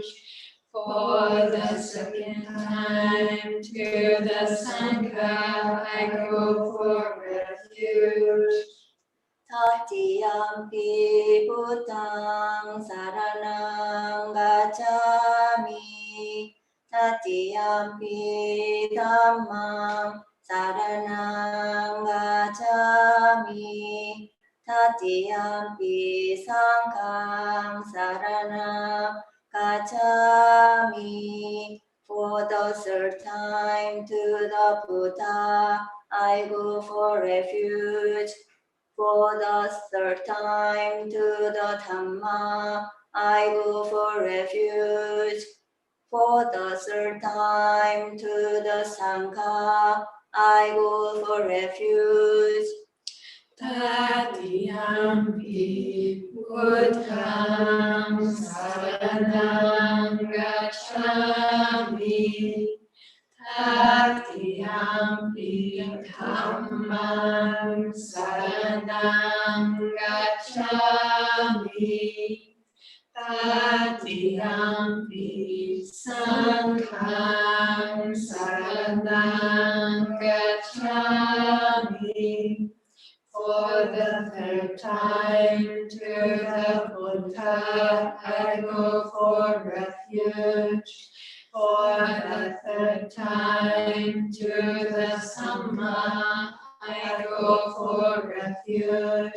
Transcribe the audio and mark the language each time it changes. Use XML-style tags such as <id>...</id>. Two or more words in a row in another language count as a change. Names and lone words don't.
<en>For the second time to the Sangha, I go for refuge.</en> <pi>Tatiyampi Buddham Saranam Gacchami. Tatiyampi Dhammam Saranam Gacchami. Tatiyampi Sangham Saranam Gacchami.</pi> <en>For the third time to the Buddha, I go for refuge. For the third time to the Dhamma, I go for refuge. For the third time to the Sangha, I go for refuge.</en> <pi>Tatiyampi Buddham Saranam Gacchami. Tatiyampi Dhammam Saranam Gacchami. Tatiyampi Sangham Saranam Gacchami.</pi> <en>For the third time to the Buddha, I go for refuge. For the third time to the Sangha, I go for refuge.</en>